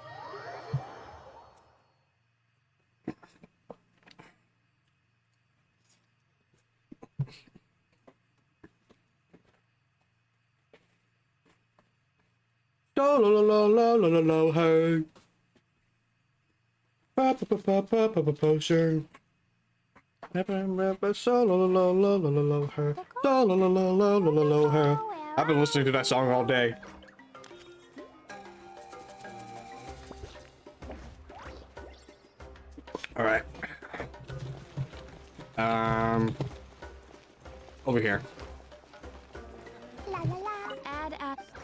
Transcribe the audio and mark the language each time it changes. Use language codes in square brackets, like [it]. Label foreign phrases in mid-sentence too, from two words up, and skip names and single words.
[en] La la la la la la la hey. Pa pa pa pa pa pa pa potion. La la la la la la la hey. La la la la la la la hey. I've been listening to that song all day. All right. Over here. La la la. Add up.